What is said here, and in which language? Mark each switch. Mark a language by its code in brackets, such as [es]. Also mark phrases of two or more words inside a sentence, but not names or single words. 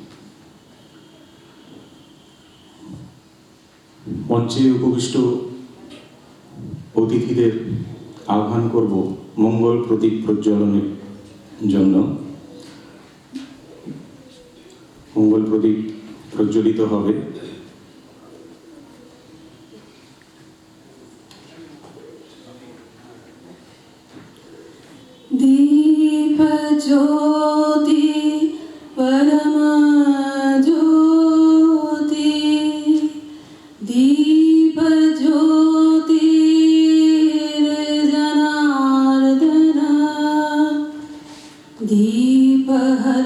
[bn] মঞ্চে উপবিষ্ট অতিথিদের আহ্বান করব মঙ্গল প্রদীপ প্রজ্বলনের জন্য। মঙ্গল প্রদীপ প্রজ্বলিত হবে। [sa] दीप ज्योति परमा ज्योति, दीप ज्योति जनार्दन, दीप